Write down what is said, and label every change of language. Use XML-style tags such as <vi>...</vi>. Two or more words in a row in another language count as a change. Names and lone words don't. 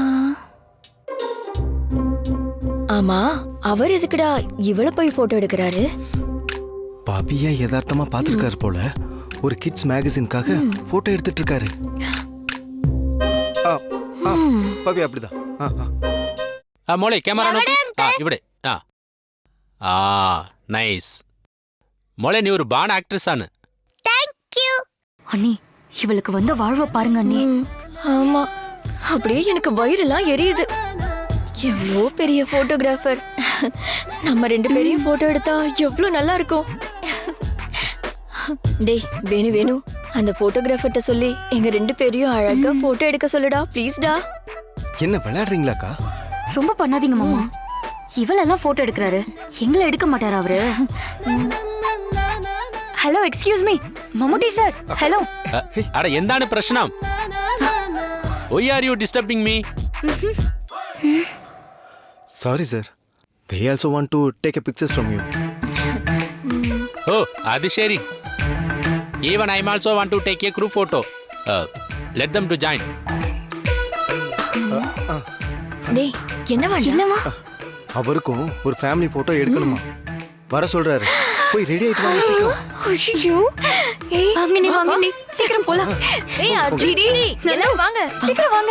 <ta>ஆமா, அவர் எதுக்குடா இவள போய் போட்டோ எடுக்கிறாரு? பாபியா யதார்த்தமா பாத்துருக்காரு போல. ஒரு கிட்ஸ் மேகசின்காக போட்டோ எடுத்துட்டு இருக்காரு. பாபி அப்படிதான்.</ta> <ml>ആ മോളെ ക്യാമറ നോക്ക്. ആ ഇവിടെ. ആ ആ നൈസ്. മോളെ നീ ഒരു</ml> <en>born actress</en> <ml>ആണ്.</ml> <en>thank you.</en> <ta>அண்ணி, இவளுக்கு வந்த வாழ்வை பாருங்க அண்ணி. ஆமா, அப்படியே எனக்கு வயிறெல்லாம் எரியுது. எவ்வளோ பெரிய போட்டோகிராஃபர். நம்ம ரெண்டு பேரையும் போட்டோ எடுத்தா எவ்வளோ நல்லா இருக்கும். டேய் வேணு வேணு, அந்த போட்டோகிராஃபர்ட்ட சொல்லி எங்க ரெண்டு பேரையும் அழகா போட்டோ எடுக்க சொல்லுடா, ப்ளீஸ்டா. என்ன விளையாடுறீங்களாக்கா? ரொம்ப பண்ணாதீங்க மாமா. இவளெல்லாம் போட்டோ எடுக்கிறாரு, எங்களை எடுக்க மாட்டாரா அவரு?</ta> <en>hello excuse me Mammootty sir. hello.</en> <ml>അട എന്താണ് പ്രശ്നം?</ml> <en>Why are you disturbing me? Sorry sir, they also want to take a pictures from you.</en> <ml>ഓ അത് ശരി.</ml> <en>Even I also want to take a group photo. Let them to join.</en> <ta>டேய் என்னவா என்னவா? அவருக்கும் ஒரு ஃபேமிலி போட்டோ எடுக்கணுமா, வர சொல்றாரு. போய் ரெடி ஆயிட்டு வாங்க சீக்கிரம். ஐயோ, ஏய் வாங்க நீ சீக்கிரம் போலாம். ஏய் அடிடி எல்லாம் வாங்க சீக்கிரம் வாங்க.</ta>